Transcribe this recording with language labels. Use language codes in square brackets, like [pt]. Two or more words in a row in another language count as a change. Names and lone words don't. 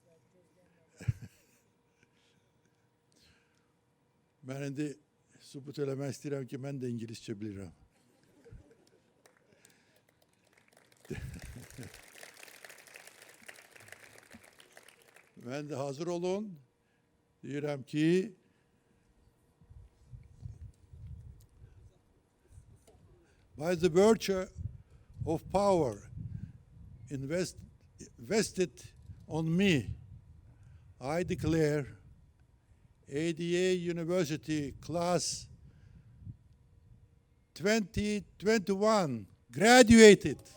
[az] Mən indi sübut eləmək istəyirəm ki, mən də İngiliscə bilirəm. Mən də hazır olun. Deyirəm ki, [en] by the virtue of power invested vested on me, I declare ADA University Class 2021 graduated.